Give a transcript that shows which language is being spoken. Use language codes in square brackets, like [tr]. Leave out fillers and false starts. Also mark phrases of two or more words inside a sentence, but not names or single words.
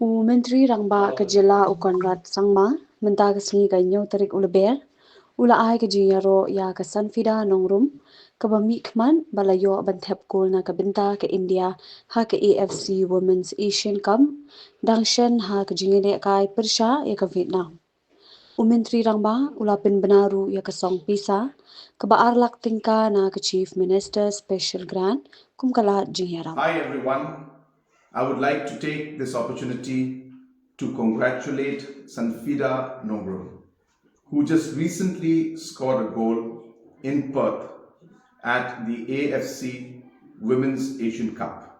[kha] Umentri rangba ke jylla ukonrat sangma menta kesni ganyo tarik uleber ula ai ke jiyaro ya ke Sanfida Nongrum Kaba Mikman balayo ban Thep Kol na ke binta ke India ha ke AFC Women's Asian Cup dangshen ha ke jingele kai persha ya ke Vietnam. Umentri rangba ula Pynbna ru ya ke song pisa kaba arlak tingka na ke Chief Minister Special Grant kumkala jingyaram. [en] Hi everyone, I would like to take this opportunity to congratulate Sanfida Nongrum, who just recently scored a goal in Perth at the AFC Women's Asian Cup.